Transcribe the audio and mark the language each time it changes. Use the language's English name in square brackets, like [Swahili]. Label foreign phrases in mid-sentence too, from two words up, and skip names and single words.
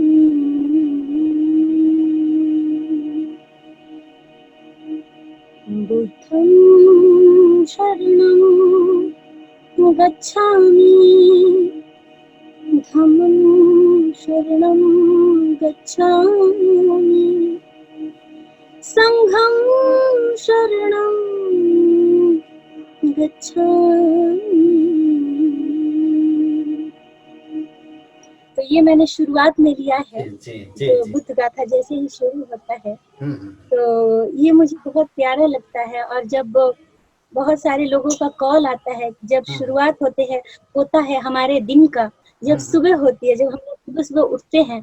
[Pali] बुद्धं शरणं गच्छामि, धम्मं शरणं गच्छामि, संघं शरणं गच्छामि। [Hindi] तो ये मैंने शुरुआत में लिया है। तो बुद्ध गाथा जैसे ही शुरू होता है तो ये मुझे बहुत प्यारा लगता है। और जब बहुत सारे लोगों का कॉल आता है, जब शुरुआत होता है हमारे दिन का, जब सुबह होती है, जब हम लोग सुबह सुबह उठते हैं,